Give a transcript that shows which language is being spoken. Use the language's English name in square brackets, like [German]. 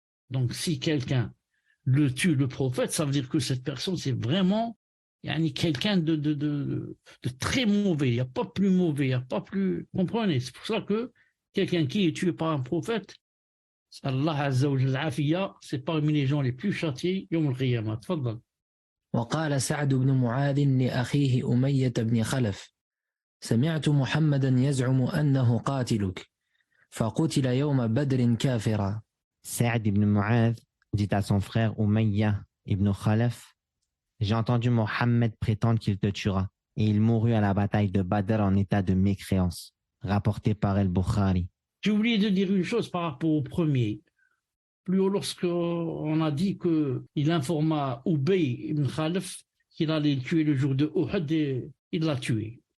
[French] Donc, si quelqu'un le tue, le prophète, ça veut dire que cette personne, c'est vraiment quelqu'un de très mauvais. Il n'y a pas plus mauvais, il n'y a pas plus... Comprenez? C'est pour ça que quelqu'un qui est tué par un prophète, Allah Azza wa Jalla, c'est parmi les gens les plus châtiés, Yawm al-Qiyamah. Tfaddal. [Arabic] وقال سعد بن معاذ لأخيه أمية بن خلف سمعت محمدا يزعم أنه قاتلك فقتل يوم بدر كافرا. [French] Sa'd ibn Mu'adh dit à son frère Umayya ibn Khalaf, j'ai entendu Mohammed prétendre qu'il te tuera, et il mourut à la bataille de Badr en état de mécréance, rapporté par El-Bukhari. J'ai oublié de dire une chose par rapport au premier. Plus haut, lorsqu'on a dit qu'il informa Ubay ibn Khalaf qu'il allait le tuer le jour de Uhud, et il l'a tué.